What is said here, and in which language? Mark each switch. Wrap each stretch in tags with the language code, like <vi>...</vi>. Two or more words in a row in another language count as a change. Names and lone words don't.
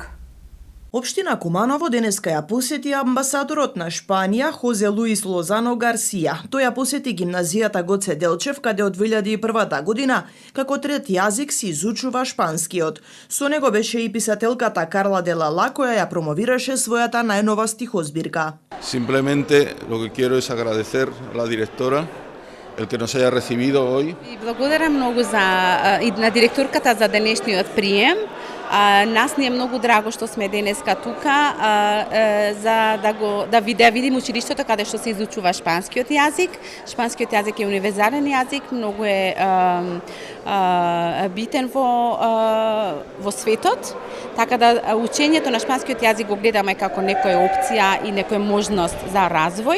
<mk>Општина Куманово денеска ја посети амбасадорот на Шпанија Хозе Луис Лозано Гарсија. Тој ја посети гимназијата Гоце Делчев, каде од 2001 година како трет јазик се изучува шпанскиот. Со него беше и писателката Карла де Лала, која ја промовираше својата најнова стихозбирка.</mk> <es>Simplemente lo que quiero es agradecer a la directora el que nos haya recibido hoy.</es> <mk>И благодарам многу на директорката за денешниот прием. Нас ни е многу драго што сме денеска тука за да видим училиштето каде што се изучува шпанскиот јазик. Шпанскиот јазик е универзален јазик, многу е битен во во светот, така да учењето на шпанскиот јазик го гледаме како некоја опција и некоја можност за развој.</mk>